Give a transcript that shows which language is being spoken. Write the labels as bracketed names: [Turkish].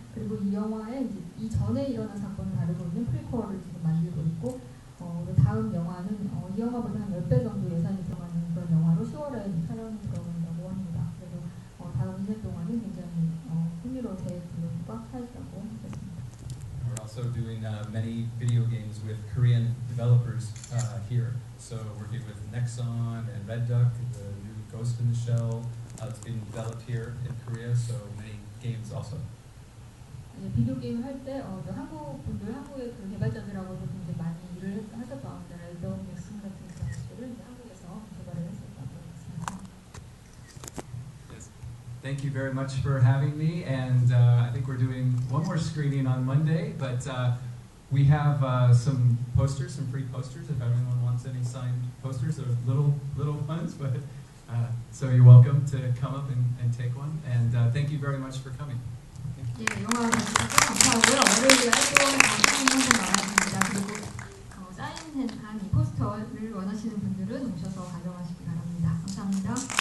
[Korean] 그리고 이 영화에 이제 이전에 일어난 사건을 다루고 있는 프리퀄을 지금 만들고 있고 다음 영화는 이 영화보다 한 10배 정도 예산이 들어가는 그런 영화로 10월에 촬영이 들어간다고 합니다. 그래서 다음 2년 동안은 굉장히 흥미롭게 꽉 차 있다고 하겠습니다. [English] We're also doing many video games with Korean developers here. So working with Nexon and Red Duck, the new Ghost in the Shell. It's being developed here in Korea, so many games also. [Korean] 비디오 게임 할 때 한국의 그 개발자들하고도 굉장히 많이 일을 하셨다고 합니다. red duck, 넥슨 같은 그런 것들을 한국에서 개발을 했었다고 했습니다. [English] Yes. Thank you very much for having me, and I think we're doing one more screening on Monday, but we have some posters, some free posters, if anyone wants any signed posters. They're little ones, but so you're welcome to come up and take one, and thank you very much for coming. [Korean] 예, 영화 봐주셔서 감사하고요. 월요일에 또 사진 한번 나와있습니다. 그리고 사인한 이 포스터를 원하시는 분들은 오셔서 가져가시기 바랍니다. 감사합니다.